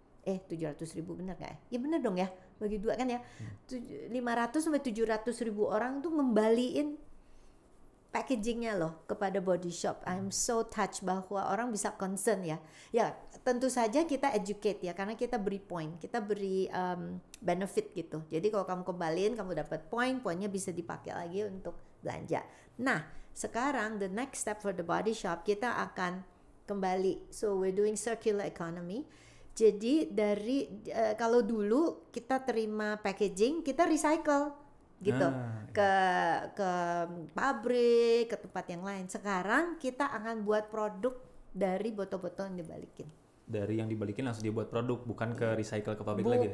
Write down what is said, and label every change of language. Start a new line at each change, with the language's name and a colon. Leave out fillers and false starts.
Indonesian: 700.000 bener gak ya? Ya bener dong ya, bagi 2 kan ya. 500 sampai 700.000 orang tuh ngembaliin packagingnya loh kepada body shop. I'm so touched bahwa orang bisa concern ya. Ya tentu saja kita educate ya, karena kita beri point, kita beri benefit gitu. Jadi kalau kamu kembaliin, kamu dapat poinnya bisa dipakai lagi untuk belanja.
English: Nah sekarang the next step for the body shop, kita akan kembali. So we're doing circular economy.
Indonesian: Jadi dari kalau dulu kita terima packaging, kita recycle gitu ke pabrik, ke tempat yang lain. Sekarang kita akan buat produk dari botol-botol yang dibalikin. Dari yang dibalikin langsung dibuat produk, bukan ke recycle ke pabrik lagi ya?